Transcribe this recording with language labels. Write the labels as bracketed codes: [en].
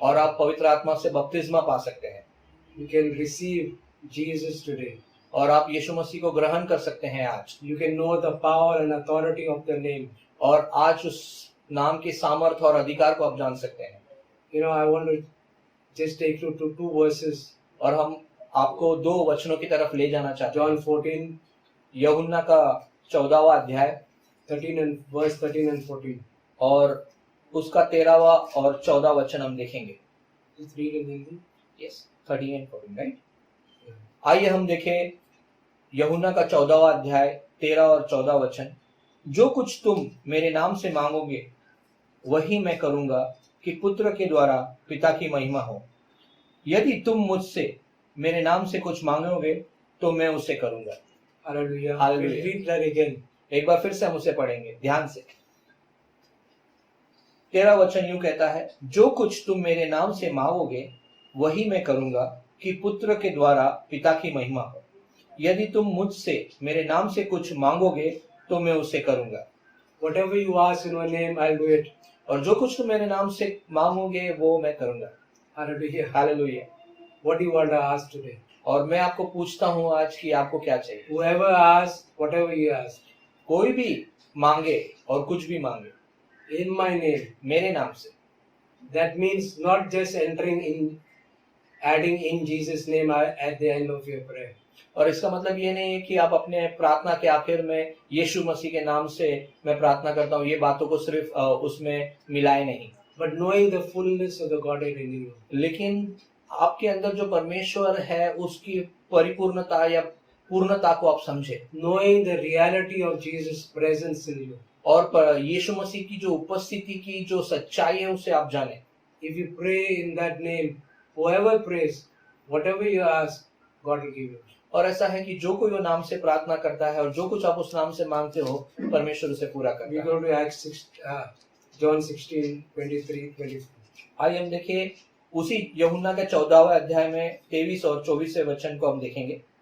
[hi] और आप पवित्र आत्मा से बपतिस्मा पा सकते हैं [en] You can receive Jesus today. [hi] और आप यीशु मसीह को ग्रहण कर सकते हैं आज। [en] You can know the power and authority of the name. [hi] और आज उस नाम की सामर्थ और अधिकार को आप जान सकते हैं। [en] You know, I want to just take you to two verses. [hi] और हम आपको दो वचनों की तरफ ले जाना चाहता हूँ। [en] John 14, [hi] यूहन्ना का 14वां अध्याय [en] 13 and verse 13 and 14. [hi] और उसका 13वां और 14 वचन हम देखेंगे। [en] Let's read in Hindi. Yes 13 and 14 right. [hi] आइए हम देखें यूहन्ना का 14वां अध्याय 13 और 14 वचन। जो कुछ तुम मेरे नाम से मांगोगे वही मैं करूंगा कि पुत्र के द्वारा पिता की महिमा हो। यदि तुम मुझसे मेरे नाम से कुछ मांगोगे तो मैं उसे करूंगा। [en] Hallelujah. Hallelujah. We'll read that again. [hi] एक बार फिर से हम उसे पढ़ेंगे ध्यान से। 13 वचन यूं कहता है, जो कुछ तुम मेरे नाम से मांगोगे वही मैं करूंगा कि पुत्र के द्वारा पिता की महिमा हो। यदि तुम मुझसे मेरे नाम से कुछ मांगोगे तो मैं उसे करूंगा। [en] Whatever you ask in my name, I'll do it. [hi] और जो कुछ तुम मेरे नाम से मांगोगे वो मैं करूंगा। [en] Hallelujah. [hi] Hallelujah. [en] What do you want to ask today? [hi] और मैं आपको पूछता हूं आज कि आपको क्या चाहिए। [en] Whoever asks, whatever you ask, [hi] कोई भी मांगे और कुछ भी मांगे [en] in my name, [hi] मेरे नाम से, [en] that means not just entering in, adding in Jesus' name at the end of your prayer. [hi] और इसका मतलब ये नहीं है कि आप अपने प्रार्थना के आखिर में यीशु मसीह के नाम से मैं प्रार्थना करता हूँ, ये बातों को सिर्फ उसमें मिलाए नहीं, [en] But knowing the fullness of the Godhead in you. [hi] लेकिन आपके अंदर जो परमेश्वर है उसकी परिपूर्णता या पूर्णता को आप समझे, [en] Knowing the reality of Jesus' presence in you. [hi] और यीशु मसीह की जो उपस्थिति की जो सच्चाई है उसे आप जाने। [en] If you pray in that name, whoever prays, whatever you ask, God will give you. [hi] और ऐसा है कि जो कोई वो नाम से प्रार्थना करता है और जो कुछ आप उस नाम से मांगते हो परमेश्वर उसे पूरा [en] We [hi] करता है। [en] go to Acts 6, John 16, 23, 24. [hi] आइए हम देखिए उसी यूहन्ना के 14वें अध्याय में 23 और 24वें वचन को हम देखेंगे।